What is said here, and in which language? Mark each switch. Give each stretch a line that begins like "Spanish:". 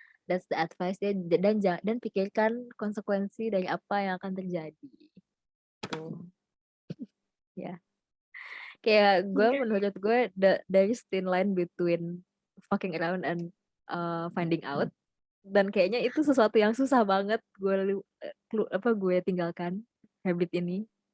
English: That's the advice
Indonesian: dia, dan pikirkan konsekuensi dari apa yang akan terjadi. Tuh. Ya. Kayak gue menurut gue
English: there is thin line between fucking around and finding out.
Indonesian: Dan kayaknya itu sesuatu yang susah banget gue tinggalkan habit ini.